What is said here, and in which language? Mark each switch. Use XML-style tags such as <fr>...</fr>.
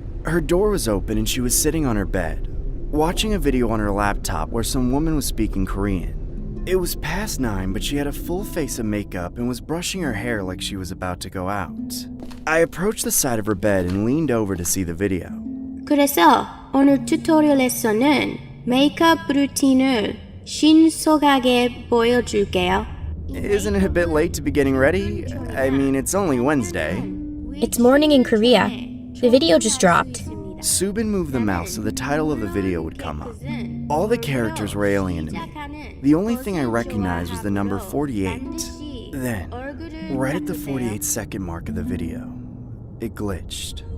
<en>Her door was open and she was sitting on her bed, watching a video on her laptop where some woman was speaking Korean. It was past 9, but she had a full face of makeup and was brushing her hair like she was about to go out. I approached the side of her bed and leaned over to see the video.</en> <ko>그래서 오늘 튜토리얼에서는 메이크업 루틴을 신속하게 보여줄게요.</ko> <en>Isn't it a bit late to be getting ready? I mean, it's only Wednesday. It's morning in Korea. The video just dropped. Soo-bin moved the mouse so the title of the video would come up. All the characters were alien to me. The only thing I recognized was the number 48. Then, right at the 48-second mark of the video, it glitched.</en>